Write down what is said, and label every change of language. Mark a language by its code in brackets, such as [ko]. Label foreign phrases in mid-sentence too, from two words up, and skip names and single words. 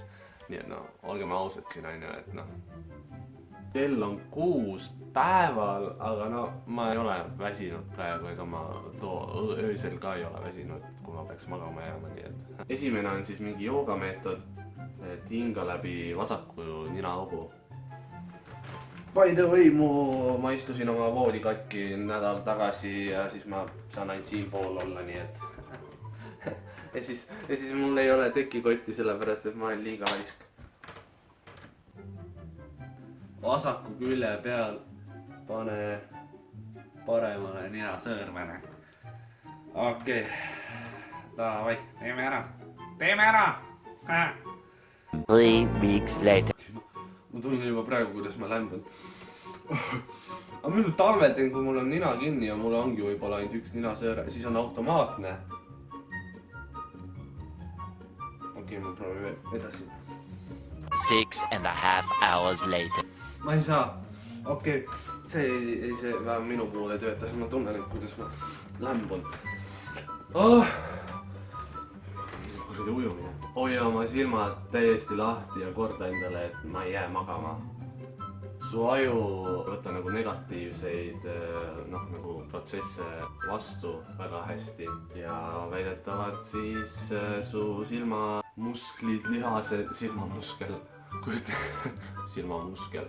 [et] Nii et olgem ausad siin, et kell on 6 päeval, aga ma ei ole väsinud praegu, ega ma öösel ka ei ole väsinud, kui ma peaks magama jääma, nii et. Esimene on siis mingi joogameetod, et hinga läbi vasaku ninaaugu. [en] By the way, [et] ma istusin oma voodi katki nädal tagasi ja siis ma saan ainult siinpool olla, nii et. Ja siis mul ei ole tekikotti sellepärast, et ma olen liiga laisk. Vasaku külje peal pane paremale ninasõõrmene. Okei, davai, teeme ära. Teeme ära! [en] 3 weeks later. [et] Ma tunnen juba praegu, kuidas ma lämbun. Aga muidu talvel teen, kui mul on nina kinni ja mul ongi võib-olla ainult üks ninasõõre, siis on automaatne. Okei, ma proovin edasi. [en] 6.5 hours later. [et] Ma ei saa. Okei, see minu puhul ei tööta, siis ma tunnen, et kuidas ma lämbun. Kuradi ujumine. Hoia oma silmad täiesti lahti ja korda endale, et ma ei jää magama. Su aju võtta nagu negatiivseid nagu protsesse vastu väga hästi ja väidetavalt siis su silmamusklid, lihased, silmamuskel, silmamuskel.